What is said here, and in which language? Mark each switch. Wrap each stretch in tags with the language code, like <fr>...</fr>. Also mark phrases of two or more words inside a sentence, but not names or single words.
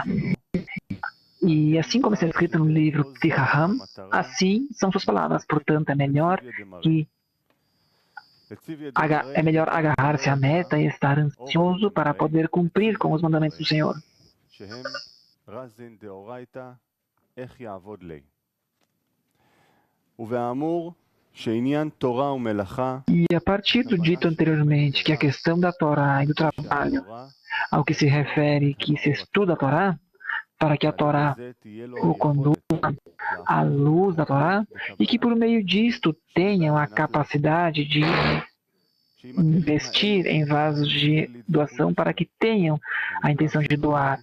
<pt>E assim como está escrito no livro Pri Haham, assim são suas palavras. Portanto, é melhor agarrar-se à meta e estar ansioso para poder cumprir com os mandamentos do Senhor.</pt> <he>רזין דאורייתא, איך יעבוד לי. ובאמור, שעניין תורה ומלאכה,</he> <pt>E a partir do dito anteriormente que a questão da Torá e do trabalho, ao que se refere que se estuda a Torá, para que a Torá o conduza à luz da Torá, e que por meio disto tenham a capacidade de investir em vasos de doação para que tenham a intenção de doar.</pt>